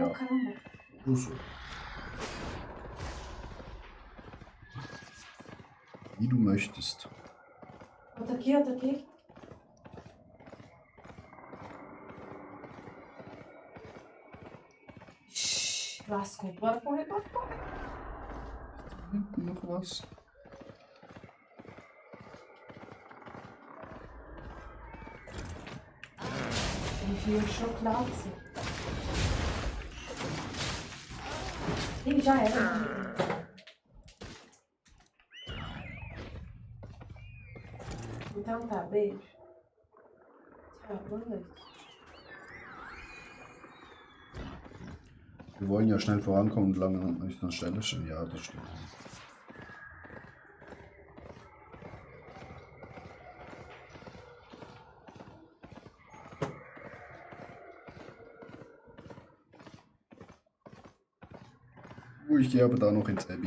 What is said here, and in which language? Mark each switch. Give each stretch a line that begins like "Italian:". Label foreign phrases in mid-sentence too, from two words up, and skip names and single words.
Portuguese: Oh, caramba.
German: Oder so. Wie du möchtest.
Portuguese: Outra aqui, outra aqui. Shhh, lascou. Bora correr, bora correr.
German: Hinten noch was?
Portuguese: Enfia o chocolate. Ih, já era. Então tá, beijo. Tchau, boa noite.
German: Wir wollen ja schnell vorankommen und lange nicht an der Stelle stehen. Ja, das stimmt. Ich gehe aber da noch ins Abby.